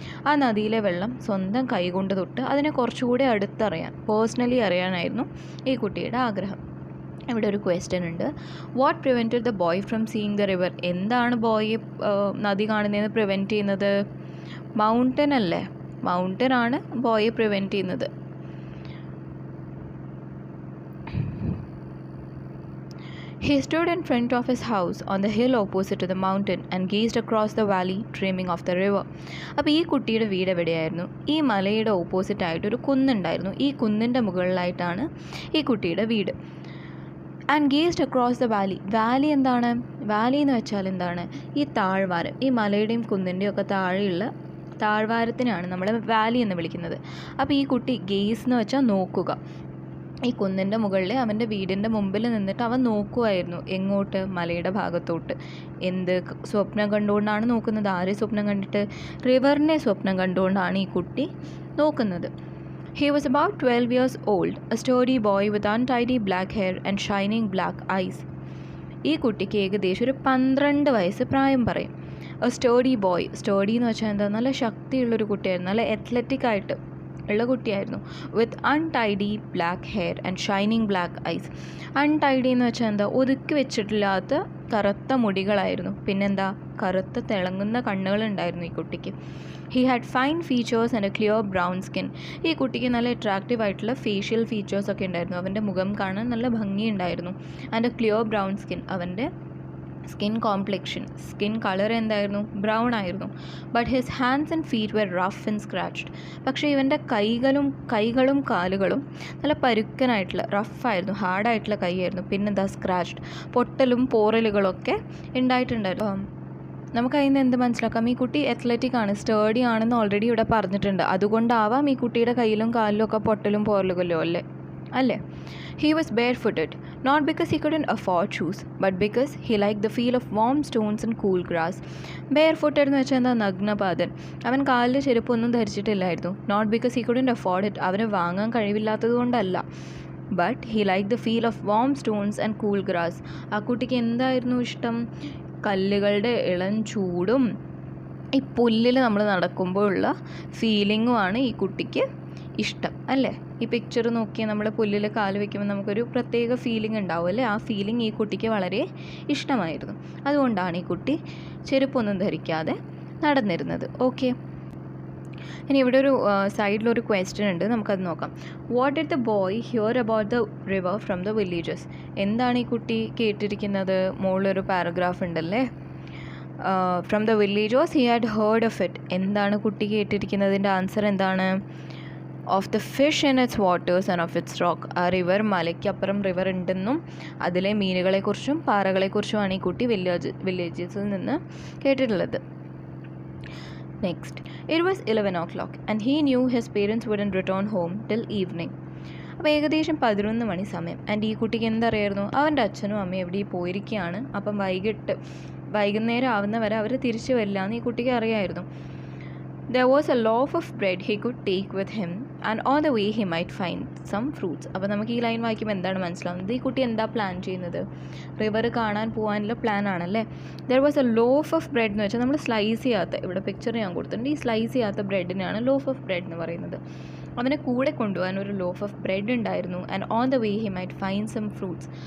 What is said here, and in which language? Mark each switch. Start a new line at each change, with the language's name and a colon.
Malayalam: ആ നദിയിലെ വെള്ളം സ്വന്തം കൈകൊണ്ട് തൊട്ട് അതിനെ കുറച്ചുകൂടി അടുത്തറിയാൻ, പേഴ്സണലി അറിയാനായിരുന്നു ഈ കുട്ടിയുടെ ആഗ്രഹം. ഇവിടെ ഒരു ക്വസ്റ്റ്യൻ ഉണ്ട്.
English: What prevented the boy from seeing the river?
Malayalam: എന്താണ് ബോയെ നദി കാണുന്നതെന്ന് പ്രിവെൻറ്റ് ചെയ്യുന്നത്? മൗണ്ടൻ അല്ലേ? മൗണ്ടൻ ആണ് ബോയെ പ്രിവെൻറ്റ് ചെയ്യുന്നത്.
English: He stood in front of his house on the hill opposite to the mountain and gazed across the valley, dreaming of the river.
Malayalam: അപ്പോൾ ഈ കുട്ടിയുടെ വീട് എവിടെയായിരുന്നു? ഈ മലയുടെ ഓപ്പോസിറ്റായിട്ട് ഒരു കുന്നുണ്ടായിരുന്നു. ഈ കുന്നിൻ്റെ മുകളിലായിട്ടാണ് ഈ കുട്ടിയുടെ വീട്.
English: And gazed across the valley.
Malayalam: Valley എന്താണ്? വാലി എന്ന് വെച്ചാൽ എന്താണ്? ഈ താഴ്വാരം, ഈ മലയുടെയും കുന്നിൻ്റെയും ഒക്കെ താഴെയുള്ള താഴ്വാരത്തിനാണ് നമ്മൾ വാലി എന്ന് വിളിക്കുന്നത്. അപ്പോൾ ഈ കുട്ടി ഗേസ് എന്ന് വെച്ചാൽ നോക്കുക. ഈ കുന്നിൻ്റെ മുകളിൽ അവൻ്റെ വീടിൻ്റെ മുമ്പിൽ നിന്നിട്ട് അവൻ നോക്കുമായിരുന്നു. എങ്ങോട്ട്? മലയുടെ ഭാഗത്തോട്ട്. എന്ത് സ്വപ്നം കണ്ടുകൊണ്ടാണ് നോക്കുന്നത്? ആരെ സ്വപ്നം കണ്ടിട്ട്? റിവറിനെ സ്വപ്നം കണ്ടുകൊണ്ടാണ് ഈ കുട്ടി നോക്കുന്നത്.
English: He was about 12 years old, a sturdy boy with untidy black hair and shining black eyes.
Malayalam: ഈ കുട്ടിക്ക് ഏകദേശം ഒരു 12 വയസ്സ് പ്രായം പറയും.
English: A steady boy.
Malayalam: സ്റ്റേഡി എന്ന് വെച്ചാൽ എന്താ? നല്ല ശക്തിയുള്ളൊരു കുട്ടിയായിരുന്നു, നല്ല അത്ലറ്റിക് ആയിട്ട് ഉള്ള കുട്ടിയായിരുന്നു.
English: With untidy black hair and shining black eyes.
Malayalam: Untidy എന്ന് വെച്ചാൽ എന്താ? ഒതുക്കി വെച്ചിട്ടില്ലാത്ത കറുത്ത മുടികളായിരുന്നു. പിന്നെന്താ? കറുത്ത തിളങ്ങുന്ന കണ്ണുകളുണ്ടായിരുന്നു ഈ കുട്ടിക്ക്.
English: He had fine features and a clear brown skin.
Malayalam: ഈ കുട്ടിക്ക് നല്ല അട്രാക്റ്റീവ് ആയിട്ടുള്ള ഫേഷ്യൽ ഫീച്ചേഴ്സൊക്കെ ഉണ്ടായിരുന്നു. അവൻ്റെ മുഖം കാണാൻ നല്ല ഭംഗിയുണ്ടായിരുന്നു.
English: And a clear brown skin.
Malayalam: അവൻ്റെ സ്കിൻ കോംപ്ലെക്ഷൻ, സ്കിൻ കളർ എന്തായിരുന്നു? ബ്രൗൺ ആയിരുന്നു.
English: But his hands and feet were rough and scratched.
Malayalam: പക്ഷേ ഇവൻ്റെ കൈകളും കാലുകളും നല്ല പരുക്കനായിട്ടുള്ള, റഫായിരുന്നു, ഹാർഡായിട്ടുള്ള കൈയായിരുന്നു. പിന്നെന്താ? സ്ക്രാച്ച്ഡ്. പൊട്ടലും പോറലുകളൊക്കെ ഉണ്ടായിട്ടുണ്ടായിരുന്നു. നമുക്ക് അതിൽ നിന്ന് എന്ത് മനസ്സിലാക്കാം? ഈ കുട്ടി അത്ലറ്റിക് ആണ്, സ്റ്റേഡി ആണെന്ന് ഓൾറെഡി ഇവിടെ പറഞ്ഞിട്ടുണ്ട്. അതുകൊണ്ടാവാം ഈ കുട്ടിയുടെ കയ്യിലും കാലിലും ഒക്കെ പൊട്ടലും പോറലുകളോ അല്ലേ?
English: He was barefooted, not because he couldn't afford shoes, but because he liked the feel of warm stones and cool grass.
Malayalam: Barefooted എന്ന് വെച്ചാൽ എന്താ? നഗ്നപാദൻ. അവൻ കാലിൽ ചെരുപ്പൊന്നും ധരിച്ചിട്ടില്ലായിരുന്നു.
English: Not because he couldn't afford it.
Malayalam: അവന് വാങ്ങാൻ കഴിവില്ലാത്തത് കൊണ്ടല്ല.
English: But he liked the feel of warm stones and cool grass.
Malayalam: ആ കുട്ടിക്ക് എന്തായിരുന്നു ഇഷ്ടം? കല്ലുകളുടെ ഇളം ചൂടും ഈ പുല്ലിൽ നമ്മൾ നടക്കുമ്പോഴുള്ള ഫീലിങ്ങുമാണ് ഈ കുട്ടിക്ക് ഇഷ്ടം, അല്ലേ? ഈ പിക്ചർ നോക്കിയാൽ നമ്മൾ പുല്ലിൽ കാല് വയ്ക്കുമ്പോൾ നമുക്കൊരു പ്രത്യേക ഫീലിംഗ് ഉണ്ടാവും, അല്ലേ? ആ ഫീലിംഗ് ഈ കുട്ടിക്ക് വളരെ ഇഷ്ടമായിരുന്നു. അതുകൊണ്ടാണ് ഈ കുട്ടി ചെരുപ്പൊന്നും ധരിക്കാതെ നടന്നിരുന്നത്. ഓക്കെ. ഇനി ഇവിടെ ഒരു സൈഡിലൊരു ക്വസ്റ്റ്യൻ ഉണ്ട്, നമുക്കത് നോക്കാം.
English: What did the boy hear about the river from the villages?
Malayalam: എന്താണ് ഈ കുട്ടി കേട്ടിരിക്കുന്നത്? മുകളിലൊരു പാരഗ്രാഫ് ഉണ്ടല്ലേ.
English: From the villagers he had heard of it.
Malayalam: എന്താണ് കുട്ടി കേട്ടിരിക്കുന്നതിൻ്റെ ആൻസർ എന്താണ്?
English: Of the fish in its waters and of its rock.
Malayalam: ആ river, മലയ്ക്കപ്പുറം river ഉണ്ടെന്നും അതിലെ മീനുകളെക്കുറിച്ചും പാറകളെക്കുറിച്ചുമാണ് ഈ കുട്ടി വില്ലേജസിൽ നിന്ന് കേട്ടിട്ടുള്ളത്.
English: Next, it was 11 o'clock and he knew his parents wouldn't return home till evening.
Malayalam: അപ്പോൾ ഏകദേശം 11 മണി സമയം. ആൻഡ് ഈ കുട്ടിക്ക് എന്തറിയായിരുന്നു? അവൻ്റെ അച്ഛനും അമ്മയും എവിടെ പോയിരിക്കുകയാണ്, അപ്പം വൈകുന്നേരം ആവുന്ന വരെ അവർ തിരിച്ചു വരില്ല എന്ന് ഈ കുട്ടിക്ക് അറിയായിരുന്നു.
English: There was a loaf of bread he could take with him and on the way he might find some fruits.
Malayalam: അപ്പോൾ നമുക്ക് ഈ ലൈൻ വായിക്കുമ്പോൾ എന്താണ് മനസ്സിലാവുന്നത്? ഈ കുട്ടി എന്താ പ്ലാൻ ചെയ്യുന്നത്? റിവർ കാണാൻ പോകാനുള്ള പ്ലാൻ ആണല്ലേ.
English: There was a loaf of bread
Malayalam: എന്ന് വെച്ചാൽ നമ്മൾ സ്ലൈസ് ചെയ്യാത്ത, ഇവിടെ പിക്ചർ ഞാൻ കൊടുത്തിട്ടുണ്ട്, ഈ സ്ലൈസ് ചെയ്യാത്ത ബ്രെഡിനാണ് ലോഫ് ഓഫ് ബ്രെഡ് എന്ന് പറയുന്നത്. അവനെ കൂടെ കൊണ്ടുപോകാൻ ഒരു ലോഫ് ഓഫ് ബ്രെഡ് ഉണ്ടായിരുന്നു.
English: And on the way he might find some fruits.